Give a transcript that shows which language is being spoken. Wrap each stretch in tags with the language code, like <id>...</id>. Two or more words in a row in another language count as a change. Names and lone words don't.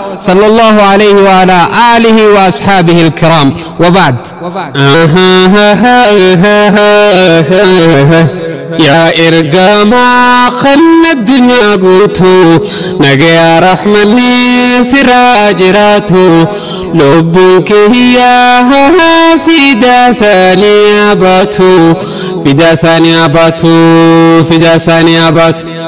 <ar>صلى الله عليه وعلى آله وأصحابه الكرام. وبعد.</ar> <om>Yaa ergamaa kan addunyaa guutuu, nagayaa rahmanni sirraa jiraatu, lubbuun kiyyaa fidaa isaanii abaatu, fidaa isaanii abaatu, fidaa isaanii abaatu.</om>